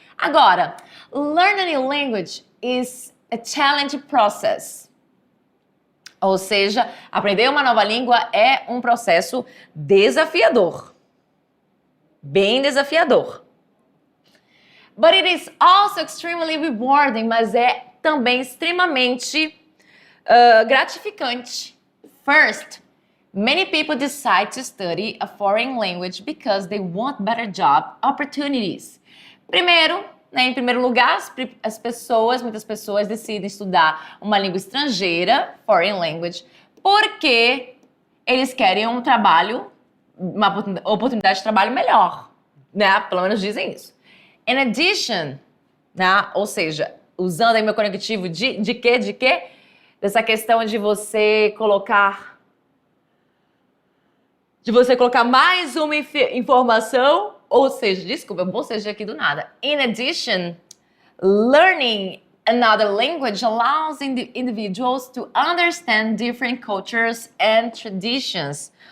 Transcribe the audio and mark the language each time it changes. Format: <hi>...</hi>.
<en>Agora, learn a new language is a challenge process.</en> <pt>Ou seja, aprender uma nova língua é um processo desafiador. Bem desafiador.</pt> <en>But it is also extremely rewarding,</en> <pt>mas é também extremamente gratificante.</pt> <en>First, many people decide to study a foreign language because they want better job opportunities.</en> <pt>Primeiro, em primeiro lugar, muitas pessoas decidem estudar uma língua estrangeira, foreign language, porque eles querem um trabalho, uma oportunidade de trabalho melhor, né? Pelo menos dizem isso. In addition, né? Ou seja, usando aí meu conectivo de quê? Dessa questão de você colocar mais uma informação, ou seja, desculpa, eu bocejei aqui do nada.</pt> <en>In addition, learning another language allows individuals to understand different cultures and traditions.</en>